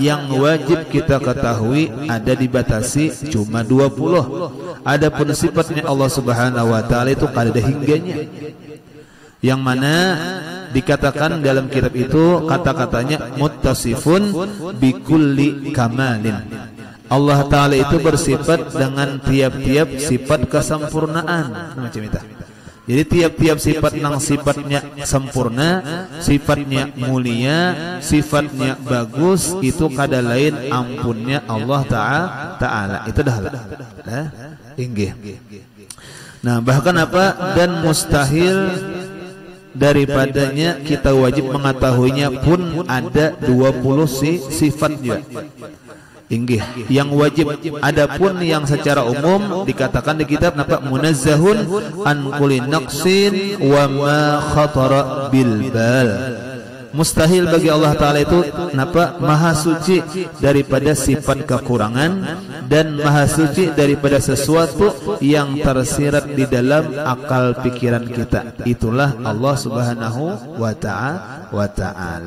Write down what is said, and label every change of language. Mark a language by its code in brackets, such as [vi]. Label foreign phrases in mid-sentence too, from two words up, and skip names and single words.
[id] Yang wajib kita ketahui ada dibatasi cuma 20. Adapun sifatnya Allah [ar] Subhanahu wa taala [id] itu kada ada hingganya. Yang mana dikatakan dalam kitab itu kata-katanya [ar] muttasifun bikulli kamalin. [id] Allah Ta'ala itu bersifat dengan tiap-tiap sifat kesempurnaan. Macam itu. Jadi tiap-tiap sifat nang sifatnya sempurna, sifatnya mulia, sifatnya bagus, itu kada lain ampunnya Allah Ta'ala. Itu dah lah. Inggih. Nah, bahkan apa? Dan mustahil daripadanya kita wajib mengetahuinya pun ada 20 sifat juga. Inggih, yang wajib. Adapun yang secara umum dikatakan di kitab napa [ar] munazzahun an kulli naqsin wa ma khatara bil bal. [id] Mustahil bagi Allah Ta'ala itu napa maha suci daripada sifat kekurangan dan maha suci daripada sesuatu yang tersirat di dalam akal pikiran kita. Itulah Allah [ar] Subhanahu wa ta'ala.